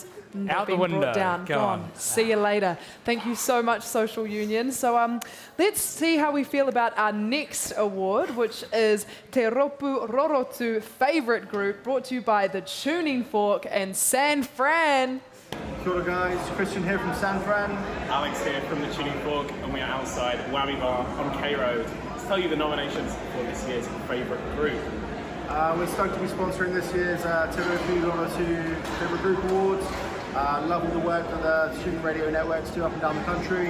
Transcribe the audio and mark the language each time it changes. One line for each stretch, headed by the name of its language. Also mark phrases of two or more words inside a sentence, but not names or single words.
English: Out the being window. brought down. Gone. See you later. Thank you so much, Social Union. So let's see how we feel about our next award, which is Te Ropu Rorotu Favourite Group, brought to you by the Tuning Fork and San Fran.
Māori: Kia ora guys, Christian here from San Fran.
English: Alex here from the Tuning Fork, and we are outside Whammy Bar on K Road to tell you the nominations for this year's favourite group. We're stoked to be sponsoring this year's Te Ropu Rorotu Favourite Group Awards. Love all the work that the Student Radio Networks do up and down the country.